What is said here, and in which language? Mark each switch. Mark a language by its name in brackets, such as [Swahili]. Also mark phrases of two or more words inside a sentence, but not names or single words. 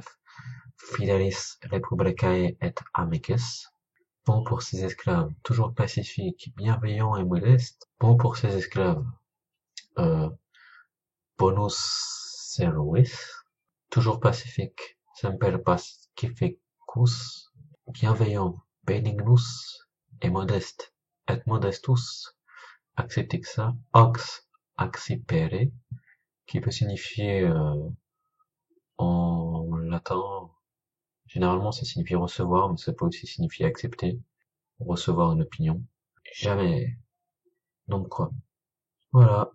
[Latin] Fidelis Republicae et Amicus. [French] Bon pour ses esclaves, toujours pacifique, bienveillant et modeste. Bon pour ses esclaves, euh, [Latin] bonus servis. [French] Toujours pacifique, [Latin] semper pacificus. [French] Bienveillant, benignus et modeste, [Latin] et modestus. [French] Acceptez que ça. Ox, accipere, qui peut signifier en latin, généralement ça signifie recevoir, mais ça peut aussi signifier accepter, recevoir une opinion. Jamais. Donc quoi. Voilà.